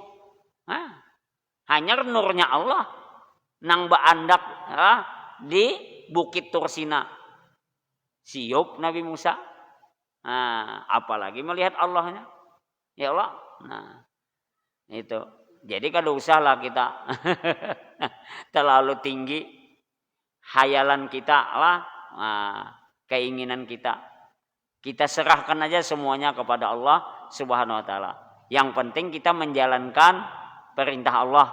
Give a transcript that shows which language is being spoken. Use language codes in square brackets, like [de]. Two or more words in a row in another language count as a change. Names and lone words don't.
[bjn] Hanya nurnya Allah nang baandak di bukit Tursina. Siup Nabi Musa. [id] Nah, apalagi melihat Allahnya. Ya Allah. Nah, itu. Jadi [bjn] kada usahlah [id] kita terlalu tinggi hayalan kita lah, keinginan kita. Kita serahkan aja semuanya kepada [ar] الله سبحانه وتعالى. [id] Yang penting kita menjalankan perintah Allah.